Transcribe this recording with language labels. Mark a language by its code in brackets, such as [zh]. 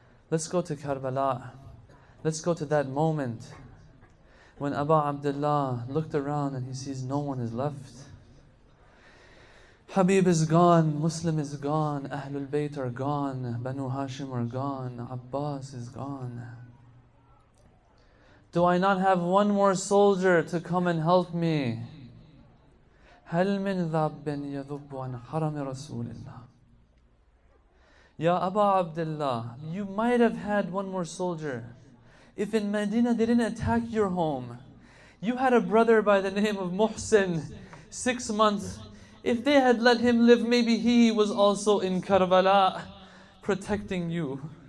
[en] Let's go to Karbala. Let's go to that moment when Abu Abdullah looked around and he sees no one is left. Habib is gone, Muslim is gone, Ahlulbayt are gone, Banu Hashim are gone, Abbas is gone. Do I not have one more soldier to come and help me? [ar] هل من ذاب يذب عن حرم رسول الله. [en] Ya Abu Abdullah, you might have had one more soldier. If in Medina they didn't attack your home, you had a brother by the name of Muhsin, 6 months. If they had let him live, maybe he was also in Karbala protecting you.